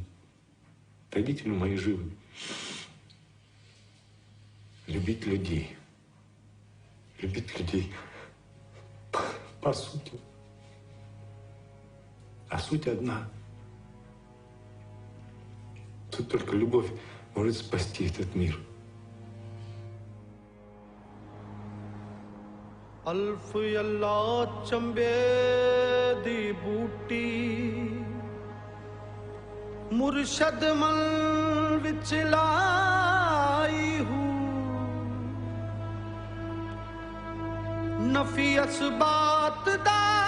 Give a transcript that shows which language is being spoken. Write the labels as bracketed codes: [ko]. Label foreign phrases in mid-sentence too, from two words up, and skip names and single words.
[ru] Родители мои живы. Любить людей. Любить людей по сути. А суть одна. Тут только любовь может спасти этот мир. [pa] ਅਲਫ਼ ਅੱਲਾਹ ਚੰਬੇ ਦੀ ਬੂਟੀ ਮੁਰਸ਼ਦ ਮਲ ਵਿਚ ਲਾਈ ਹੂੰ ਨਫ਼ੀ ਅਸਬਾਤ ਦਾ